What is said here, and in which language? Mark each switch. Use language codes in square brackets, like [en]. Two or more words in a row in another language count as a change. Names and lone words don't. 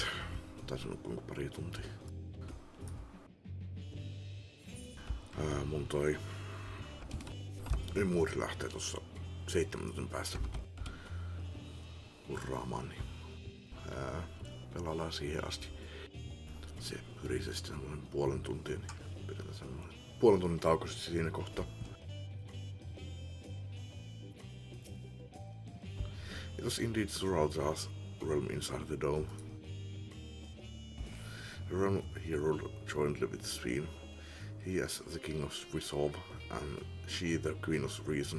[fi] Taisin nukkua pari tuntia. Mun toi muuri lähtee tossa 7 minuutin päästä hurraamaan, niin pelaillaan siihen asti. Se hyrisee sitten semmoinen puolen tuntia, niin pidetään semmoinen puolen tunnin tauko sitten siinä kohtaa. [en] It was indeed Zoralza's realm inside the dome. The realm he ruled jointly with Sveen. He as the king of resolve, and she the queen of reason.